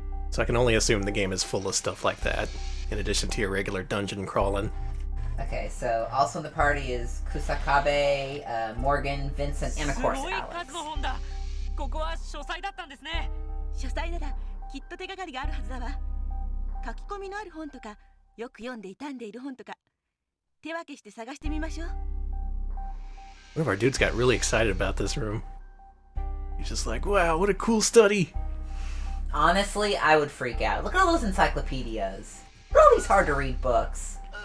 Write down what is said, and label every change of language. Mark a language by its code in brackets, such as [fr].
[en] So I can only assume the game is full of stuff like that, in addition to your regular dungeon crawling. Okay, so also in the party is Kusakabe, Morgan, Vincent, and of course Alex. [ja] ここは書斎だったんですね。書斎ならきっと手がかりがあるはずだわ。書き込みのある本とか、よく読んで傷んでいる本とか、手分けして探してみましょう。 [en] One of our dudes got really excited about this room. He's just like, wow, what a cool study. Honestly, I would freak out. Look at all those encyclopedias. Look at all these hard to read books.